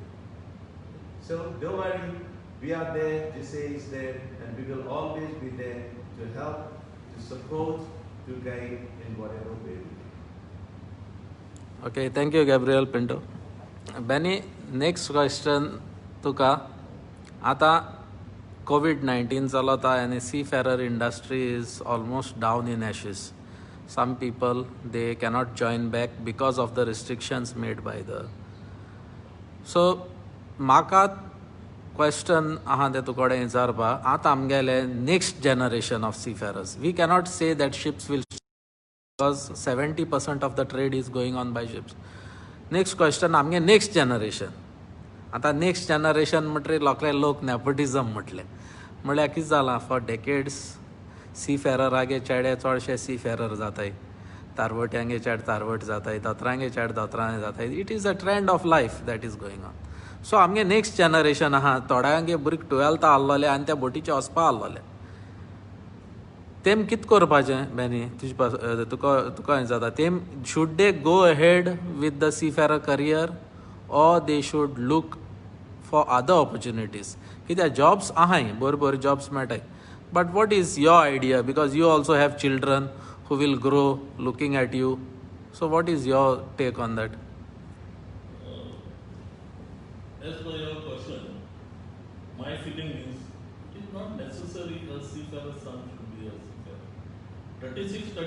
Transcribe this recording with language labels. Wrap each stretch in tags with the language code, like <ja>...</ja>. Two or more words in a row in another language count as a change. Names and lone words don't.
<en>So don't worry, we are there, GSA is there, and we will always be there to help, to support, to guide in whatever way we can. Okay, thank you, Gabriel Pinto. Benny, next question</en> <kok>तुका आता COVID-19 चलता</kok> <en>and seafarer industry is almost down in ashes. Some people, they cannot join back because of the restrictions made by the. So,</en> <kok>म्हाका question आहा ते तुकोडे विचारपा आतां आमगेले</kok> <en>next generation of seafarers. We cannot say that ships will because 70% of the trade is going on by ships. Next question आमगे next generation.</en> <kok>आता</kok> <en>next generation</en> <kok>म्हणटरी लोक नेपोटिजम म्हटल्यार कितें जालां</kok> <en>for decades</en> <kok>सीफेररागे चेडे चडशे सीफेरर जाताय तारवट्यांगे चेड तारवट जाताय दोतरांगे चेड दोतरांनी जाताय</kok> <en>it is a trend of life that is going on so</en> <kok>आमगे</kok> <en>next generation</en> <kok>आहा थोड्यांगे भुरगे 12th आहलोले आनी त्या बोटीचे वचपा आहलोले तेम कितें करपाचें बेनी तुका जाता तेम</kok> <en>should they go ahead with the seafarer career or they should look for other opportunities.</en> <kok>Kitya jobs ahay, bor jobs matai.</kok> <en>But what is your idea? Because you also have children who will grow looking at you. So what is your take on that? As per your question, my feeling is it is not necessary a seafarer son should be a seafarer.</en>